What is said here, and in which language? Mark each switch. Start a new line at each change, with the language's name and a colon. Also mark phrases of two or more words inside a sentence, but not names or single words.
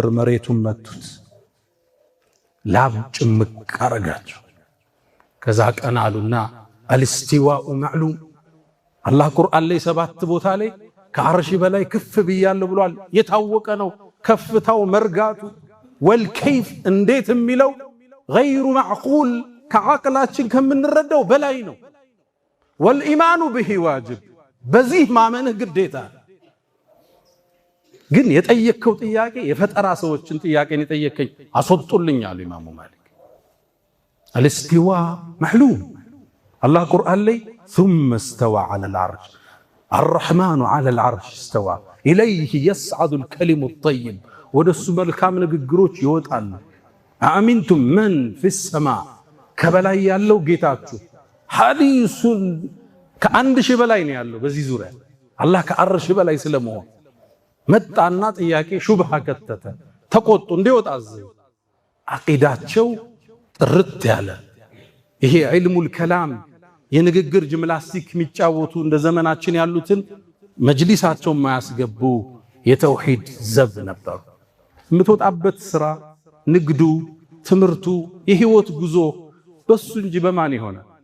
Amharic: መሬቱን መቱት፣ ላብ ጭምቅ አረጋቸው። ከዛ ቀና አሉና
Arabic: الاستواء معلوم፣
Amharic: አላህ ቁርአን ላይ 7 ቦታ ላይ ከዐርሽ በላይ ከፍ ብያለሁ ብሏል። የታወቀ ነው ከፍታው መርጋቱ። ወልከይፍ እንዴት የሚለው
Arabic: غير معقول
Amharic: ከዓቅላችን ከምንረዳው በላይ ነው።
Arabic: والإيمان به واجب፣
Amharic: በዚህ ማመንህ ግዴታ። ግን የጠየከው ጥያቄ የፈጠራ ሰዎችን ጥያቄን የጠየከኝ አስወጡልኝ አሉ ኢማሙ ማሊክ።
Arabic: الاستواء معلوم፣
Amharic: አላህ ቁርአን ላይ
Arabic: ثم استوى على العرش الرحمن على العرش استوى إليه يصعد الكلم الطيب،
Amharic: ወደሱ መልካም ንግግሮች ይወጣሉ።
Arabic: أأمنتم من في السماء፣
Amharic: ከበላይ ያለው ጌታችሁ። ሐዲሱን ከ1000 በላይ ነው ያለው በዚህ ዙሪያ አላህ ከዐርሽ በላይ ስለመሆን መጣና ጥያቄ ሹብሃ ከተተ፣ ተቆጡ፣ እንዲወጣ አዘዙ። አቂዳቸው ጥርት ያለ ይሄ
Arabic: علم الكلام
Amharic: የንግግር ጂምናስቲክ የሚጫወቱ እንደ ዘመናችን ያሉትን መጅሊሳቸው ማያስገቡ የተውሂድ ዘብ ነበሩ። የምትወጣበት ስራ፣ ንግዱ፣ ትምህርቱ፣ የህይወት ጉዞ በሱ እንጂ በማን ይሆናል?